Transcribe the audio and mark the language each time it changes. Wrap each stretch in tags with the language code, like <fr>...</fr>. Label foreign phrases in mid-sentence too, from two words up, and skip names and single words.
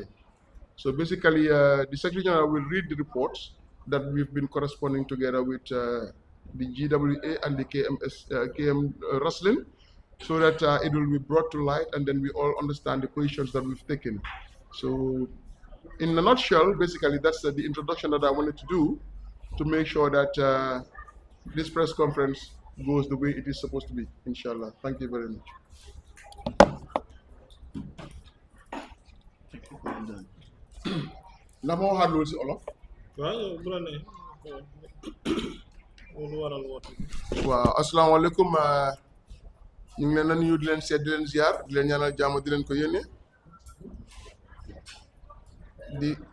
<en>So basically, the Secretary General will read the reports that we've been corresponding together with the GWA and the KM Wrestling, so that it will be brought to light, and then we all understand the positions that we've taken. So in a nutshell, basically, that's the introduction that I wanted to do to make sure that this press conference goes the way it is supposed to be, inshallah. Thank you very much.</en> <wo>La moo waxaat loolu si olof. waaw asalaamaaleykum ñu ngi leen a nuyu di leen seet di leen ziar di leen ñaanal jàmm di leen ko yéene di</wo>